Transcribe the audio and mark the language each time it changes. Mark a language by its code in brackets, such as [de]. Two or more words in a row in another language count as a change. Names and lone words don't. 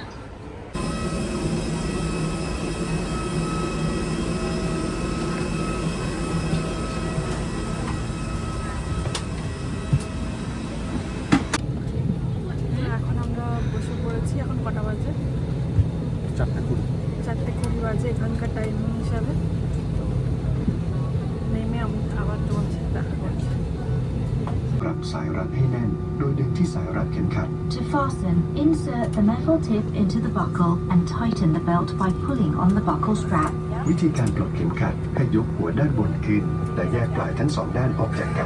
[bn] এখন আমরা বসে পড়েছি। এখন কটা বাজে? 4:20 বাজে এখানকার টাইমিং হিসাবে। তো নেমে আবার তোমার সাথে দেখা করছি। [th] ปรับสายรัดให้แน่นโดยดึงที่สายรัดเข็มขัด [en] To fasten, insert the metal tip into the buckle and tighten the belt by pulling on the buckle strap. [th] วิธีการปลดเข็มขัดให้ยกหัวด้านบนขึ้นและแยกปลายทั้งสองด้านออกจากกัน